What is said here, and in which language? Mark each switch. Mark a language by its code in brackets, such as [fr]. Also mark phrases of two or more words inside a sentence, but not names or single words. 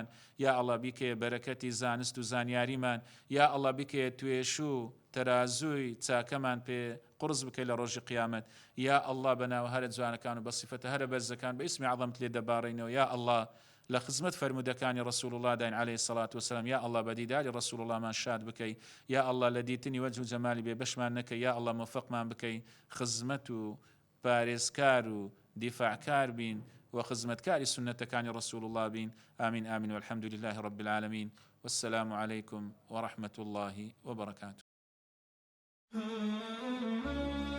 [ar] یا ئەڵڵا [ckb] بیکەیە بەرەکەتی زانست و زانیاریمان [ar] یا ئەڵڵا [ckb] بیکەیە توێش و تەرازووی چاکەمان پێ قرس بکەی لە ڕۆژی قیامەت [ar] یا ئەڵڵا [ckb] بەناوە هەرە جوانەکان و بە صیفەتە هەرە بەرزەکان بە ئیسمی عەظەمت لێ دەباڕێنەوە [ar] یا ئەڵڵا [ckb] لە خزمەت فەرموودەکانی [ar] ڕەسوول الله [ckb] داین [ar] عليه الصلاة والسلام یا ئەڵڵا [ckb] بەدیداری ڕەسوول اللهمان شاد بکەی [ar] یا ئەڵڵا [ckb] لە دیتنی وەجه و جەمالی بێ بەشمان نەکەی [ar] یا ئەڵڵا [ckb] موفقمان بکەی خزمەت و پارێزکار و دیفاعکار بین وخزمتكاري سنة كان رسول الله بين [ar] آمين آمين والحمد لله رب العالمين والسلام عليكم ورحمة الله وبركاته